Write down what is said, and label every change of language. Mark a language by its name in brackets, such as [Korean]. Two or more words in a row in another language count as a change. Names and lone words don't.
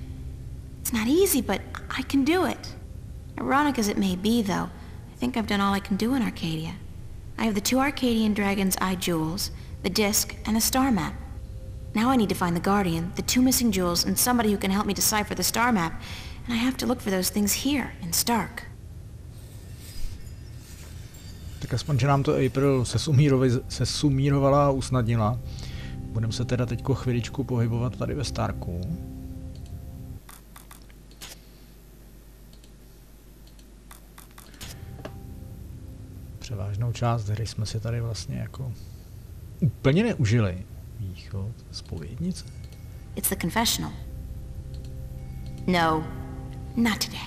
[English] It's not easy, but I can do it. Ironic as it may be, though, I think I've done all I can do in Arcadia. I have the 2 Arcadian Dragon's Eye jewels, the disc, and the star map. Now I need to find the Guardian, the 2 missing jewels, and somebody who can help me decipher the star map. And I have to look for those things here, in Stark. [Czech] Tak aspoň, že nám to April sesumírovala a usnadnila. Budeme se teda teďko chviličku pohybovat tady ve Starku. Převážnou část hry jsme si tady vlastně jako úplně neužili. Východ, zpovědnice. [English] It's the confessional. No, not today.